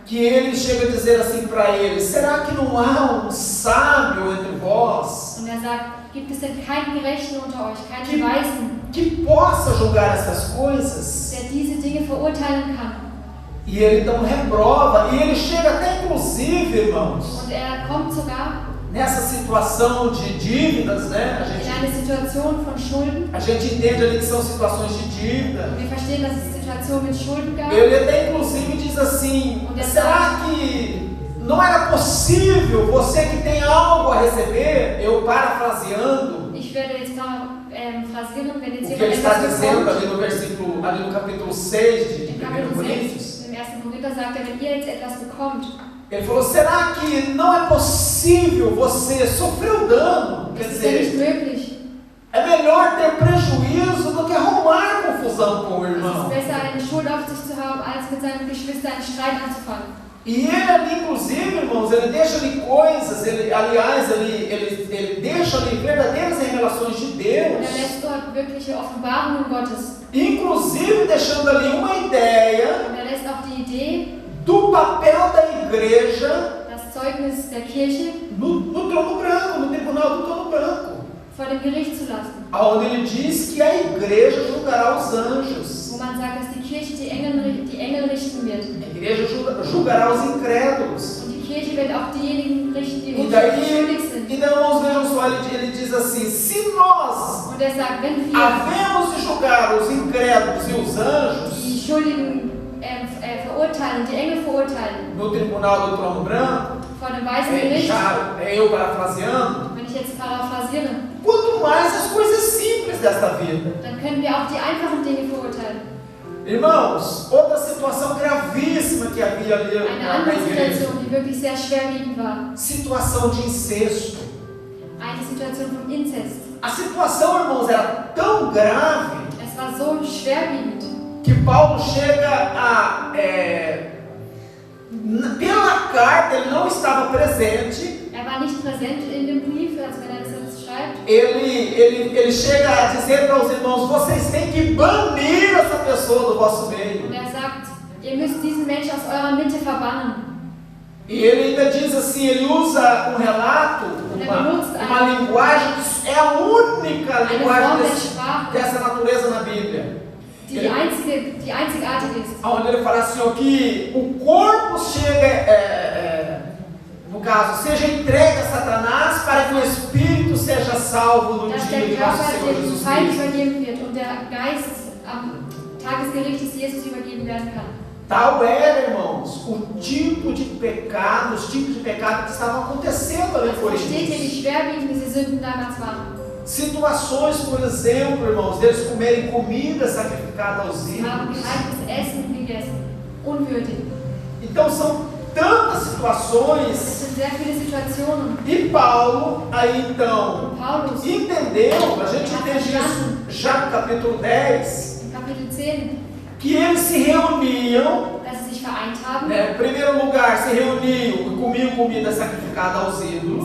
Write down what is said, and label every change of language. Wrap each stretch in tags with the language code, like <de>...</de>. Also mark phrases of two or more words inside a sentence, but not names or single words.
<pt>que ele chega a dizer assim para eles: será que não há um sábio entre vós</pt> <de>und er sagt, gibt es denn keinen Gerechten unter euch, keinen Weisen,</de> <pt>que possa julgar essas coisas?</pt> <de>der diese Dinge verurteilen kann?</de> <pt>E ele então reprova, e ele chega até inclusive, irmãos,</pt> <de>Und er kommt sogar</de> <pt>nessa situação de dívidas, né?</pt> <de>in eine Situation von Schulden.</de> <pt>A gente entende ali que são situações de dívida.</pt> <de>Wir verstehen, dass es Situationen mit Schulden gab.</de> <pt>Ele até inclusive diz assim: será que não era possível você que tem algo a receber? Eu parafraseando</pt> <de>Ich werde jetzt phrasieren, wenn jetzt</de> <pt>o que ele</pt> <de>jemand</de> <pt>está</pt> <de>etwas</de> <pt>dizendo</pt> <de>bekommt.</de> <pt>ali no versículo, ali no capítulo 6 de 1</pt> <de>Kapitel Coríntios. 6, im 1. Korinther sagt er, wenn ihr jetzt etwas bekommt,</de> <pt>Ele falou: será que não é possível você sofrer o dano? Quer</pt> <de>ist es ja nicht</de> <pt>dizer,</pt> <de>möglich.</de> <pt>é melhor ter prejuízo do que arrumar confusão com o</pt> <de>Es ist</de> <pt>irmão.</pt> <de>besser, eine Schuld auf sich zu haben, als mit seinem Geschwister einen Streit anzufangen.</de> <pt>E ele ali, inclusive, irmãos, ele deixa ali coisas, ele deixa ali verdadeiras revelações de</pt> <de>Und</de> <pt>Deus,</pt> <de>er lässt dort wirkliche Offenbarungen Gottes.</de> <pt>inclusive deixando ali uma ideia</pt> <de>Und er lässt auch die Idee,</de> <pt>do papel da igreja</pt> <de>das Zeugnis der Kirche</de> <pt>no trono branco, no tribunal do trono branco,</pt> <de>vor dem Gericht zu lassen.</de> <pt>onde ele diz que a igreja julgará os anjos,</pt> <de>Wo man sagt, dass die Kirche die Engel richten wird.</de> <pt>a igreja julgará os incrédulos.</pt> <de>Und die Kirche wird auch diejenigen richten, die</de> <pt>E</pt> <de>unschuldig sind.</de> <pt>daí, irmãos, vejam só, ele diz assim: se nós</pt> <de>Und er sagt, wenn wir</de> <pt>havemos de julgar os incrédulos e os anjos</pt> <de>die Schuldigen verurteilen, die Engel verurteilen,</de> <pt>no tribunal do trono branco,</pt> <de>vor dem weißen Gericht,</de> <pt>eu parafraseando,</pt> <de>wenn ich jetzt paraphrasiere,</de> <pt>quanto mais as coisas simples desta vida.</pt> <de>dann können wir auch die einfachen Dinge verurteilen.</de> <pt>Irmãos, outra situação gravíssima que havia ali</pt> <de>Eine</de> <pt>na</pt> <de>andere</de> <pt>igreja:</pt> <de>Situation, die wirklich sehr schwerwiegend war,</de> <pt>situação de incesto.</pt> <de>eine Situation vom Inzest.</de> <pt>A situação, irmãos, era tão grave</pt> <de>Es war so schwerwiegend,</de> <pt>que Paulo chega a, pela carta, ele não estava presente,</pt> <de>er war nicht präsent in dem Brief, als wenn er das jetzt schreibt.</de> <pt>ele chega a dizer para os irmãos: vocês têm que banir essa pessoa do vosso meio.</pt> <de>Und er sagt, ihr müsst diesen Menschen aus eurer Mitte verbannen.</de> <pt>E ele ainda diz assim, ele usa um relato, uma linguagem que é a única linguagem dessa natureza na Bíblia.</pt> <de>Die einzigartige ist.</de> <pt>Onde ele fala assim, ó, que o corpo chega, no caso, seja entregue a Satanás para que o Espírito seja salvo no</pt> <de>Dass</de> <pt>dia</pt> <de>der</de> <pt>de nosso</pt> <de>Körper</de> <pt>Senhor</pt> <de>dem Jesus Feind Cristo. übergeben wird und der Geist am Tag des Gerichtes Jesus übergeben werden kann.</de> <pt>Tal era, irmãos, o tipo de pecado, os tipos de pecado que estavam acontecendo ali por</pt> <de>Es steht hier, wie schwerwiegend diese Sünden damals waren.</de> <pt>Situações, por exemplo, irmãos, deles comerem comida sacrificada aos</pt> <de>Sie haben</de> <pt>ídolos.</pt> <de>geheimtes Essen gegessen. Unwürdig.</de> <pt>Então são tantas</pt> <de>Es</de> <pt>situações.</pt> <de>sind sehr viele Situationen.</de> <pt>E Paulo, aí então,</pt> <de>Und Paulus,</de> <pt>entendeu, a gente entende isso já no capítulo 10,</pt> <de>im Kapitel 10,</de> <pt>que eles se reuniam,</pt> <de>dass sie sich vereint haben.</de> <pt>em primeiro lugar, se reuniam e comiam comida sacrificada aos ídolos.</pt>